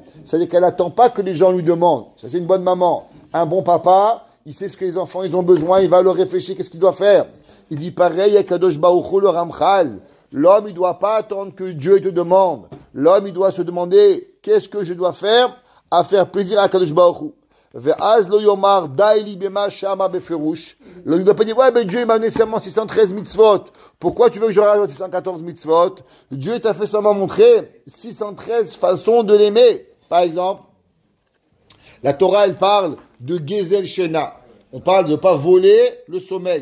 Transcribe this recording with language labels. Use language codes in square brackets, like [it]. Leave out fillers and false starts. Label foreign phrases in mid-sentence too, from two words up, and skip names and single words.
[fr] C'est-à-dire qu'elle n'attend pas que les gens lui demandent. Ça c'est une bonne maman. Un bon papa, il sait ce que les enfants ils ont besoin, il va leur réfléchir qu'est-ce qu'il doit faire. Il dit pareil à [he] קדוש ברוך הוא [fr] le Ramchal. L'homme il doit pas attendre que Dieu te demande. L'homme il doit se demander qu'est-ce que je dois faire à faire plaisir à [he] קדוש ברוך הוא. ואז לא יאמר דיי לי במה ששמעה בפירוש. [fr] L'homme ne doit pas dire ouais ben Dieu il m'a donné seulement 613 mitzvot. Pourquoi tu veux que je rajoute 614 mitzvot? Dieu t'a fait seulement montrer 613 façons de l'aimer. Par exemple, la Torah elle parle de [he] גזל שינה. [fr] On parle de ne pas voler le sommeil.